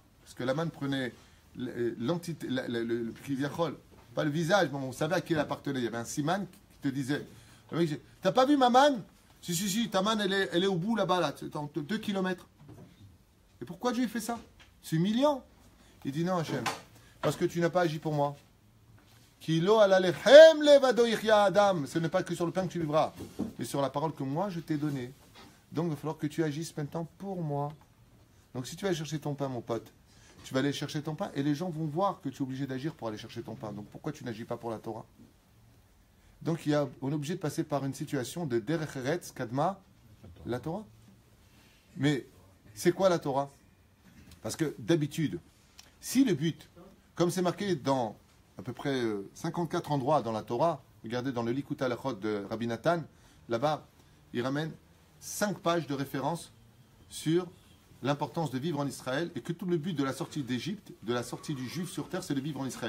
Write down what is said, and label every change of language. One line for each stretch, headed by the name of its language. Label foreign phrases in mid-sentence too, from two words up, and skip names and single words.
French: Parce que la manne prenait l'entité, le kiviachol, pas le visage, mais on savait à qui elle appartenait. Il y avait un siman qui te disait, t'as pas vu ma manne? Si, ta manne, elle est au bout là-bas, là, c'est en 2 kilomètres. Et pourquoi Dieu fait ça? C'est humiliant. Il dit non, Hachem, parce que tu n'as pas agi pour moi.
Hebrew: כי לא על הלחם לבדו יחיה אדם.
French: Ce n'est pas que sur le pain que tu vivras, mais sur la parole que moi je t'ai donnée. Donc il va falloir que tu agisses maintenant pour moi. Donc si tu vas aller chercher ton pain, mon pote, tu vas aller chercher ton pain et les gens vont voir que tu es obligé d'agir pour aller chercher ton pain. Donc pourquoi tu n'agis pas pour la Torah? Donc on est obligé de passer par une situation de
Hebrew: דרך ארץ קדמה לתורה.
French: Mais c'est quoi la Torah? Parce que d'habitude, si le but, comme c'est marqué dans à peu près 54 endroits dans la Torah, regardez dans le Likut Halachot de Rabbi Nathan, là-bas, il ramène 5 pages de référence sur l'importance de vivre en Israël et que tout le but de la sortie d'Égypte, de la sortie du juif sur terre, c'est de vivre en Israël.